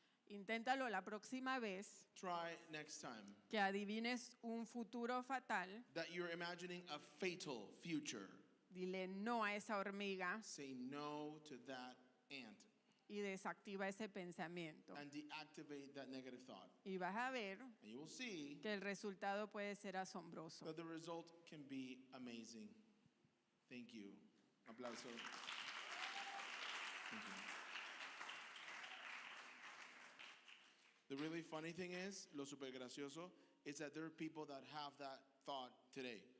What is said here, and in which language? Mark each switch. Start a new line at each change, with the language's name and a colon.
Spanish: Inténtalo la próxima vez
English: Try next time
Spanish: que adivines un futuro fatal.
English: that you're imagining a fatal future.
Spanish: Dile no a esa hormiga
English: Say no to that ant.
Spanish: y desactiva ese pensamiento.
English: and deactivate that negative thought.
Spanish: Y vas a ver
English: And you will see
Spanish: que el resultado puede ser asombroso.
English: that the result can be amazing. Thank you. Aplauso. Thank you. The really funny thing is,
Spanish: lo super gracioso,
English: is that there are people that have that thought today.